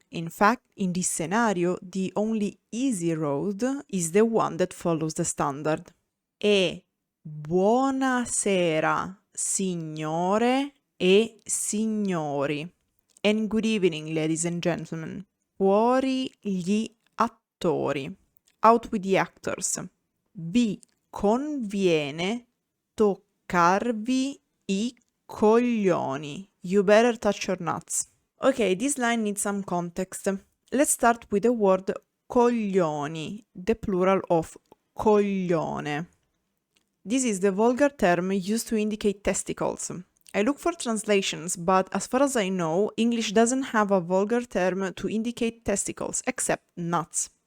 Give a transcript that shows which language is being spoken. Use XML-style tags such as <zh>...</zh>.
<en>In fact, in this scenario, the only easy road is the one that follows the standard.</en> <it>E buonasera, signore e signori.</it> <en>And good evening, ladies and gentlemen.</en> <it>Fuori gli attori.</it> <en>Out with the actors.</en> <it>Vi conviene toccarvi I coglioni.</it> <en>You better touch your nuts. Okay, this line needs some context. Let's start with the word coglioni, the plural of coglione. This is the vulgar term used to indicate testicles. I look for translations, but as far as I know, English doesn't have a vulgar term to indicate testicles, except nuts.</en>